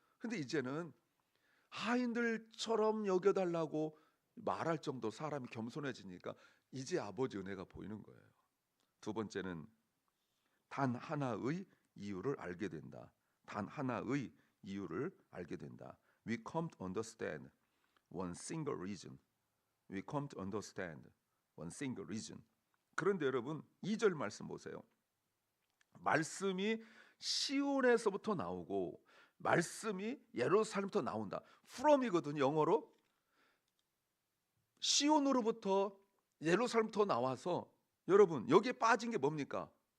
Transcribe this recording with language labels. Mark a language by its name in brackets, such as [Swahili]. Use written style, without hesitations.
[Korean] 근데 이제는 하인들처럼 여겨달라고 말할 정도 사람이 겸손해지니까 이제 아버지 은혜가 보이는 거예요. 두 번째는 단 하나의 이유를 알게 된다. 단 하나의 이유를 알게 된다. [English] We come to understand one single reason. We come to understand one single reason. [Korean] 그런데 여러분 2절 말씀 보세요. 말씀이 시온에서부터 나오고 말씀이 예루살렘부터 나온다. from이거든요. 영어로 시온으로부터 예루살렘부터 나와서 여러분 여기에 빠진 게 뭡니까?